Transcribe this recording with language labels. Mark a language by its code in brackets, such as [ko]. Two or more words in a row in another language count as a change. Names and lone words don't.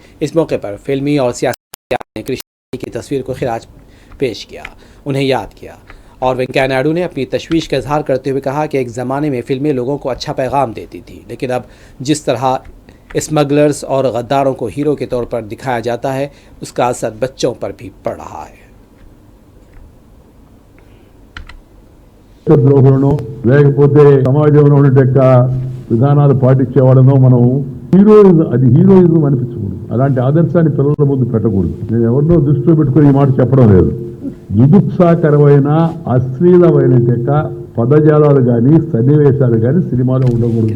[ur] اس موقع پر فلمی اور سیاسی نے کرشنا وینی کی تصویر کو خراج پیش کیا، انہیں یاد کیا، اور وینکیا نائیڈو نے اپنی تشویش کا اظہار کرتے ہوئے کہا کہ ایک زمانے میں فلمیں لوگوں کو اچھا پیغام دیتی تھی، لیکن اب جس طرح اسمگلرز اور غداروں کو ہیرو کے طور پر دکھایا جاتا ہے، اس کا اثر بچوں پر بھی پڑ رہا ہے۔ [te] ద్రోహులను లేకపోతే సమాజంలో ఉండే విధానాలు పాటించే వాళ్ళను మనం హీరోయిజం అనిపించకూడదు, అలాంటి ఆదర్శాన్ని పిల్లల ముందు పెట్టకూడదు। నేను ఎవరినో దృష్టిలో పెట్టుకుని ఈ మాట చెప్పడం లేదు। జుగుప్సాకరమైన అశ్లీలమైన పదజాలాలు కానీ సన్నివేశాలు కానీ సినిమాలో ఉండకూడదు।